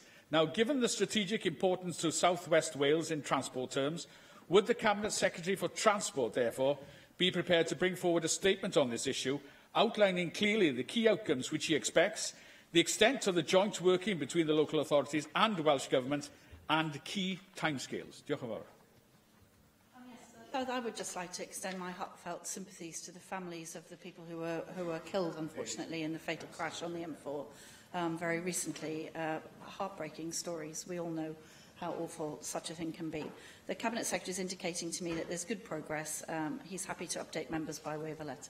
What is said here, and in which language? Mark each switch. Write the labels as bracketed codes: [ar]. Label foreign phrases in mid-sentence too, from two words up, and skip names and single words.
[en] Now, given the strategic importance to South West Wales in transport terms, would the Cabinet Secretary for Transport, therefore, be prepared to bring forward a statement on this issue, outlining clearly the key outcomes which he expects, the extent of the joint working between the local authorities and the Welsh Government, and key timescales? [cy] Diolch yn fawr. [en] I would just like to extend my heartfelt sympathies to the families of the people who were killed, unfortunately, in the fatal crash on the M4 very recently. Heartbreaking stories. We all know how awful such a thing can be. The Cabinet Secretary is indicating to me that there's good progress. He's happy to update members by way of a letter.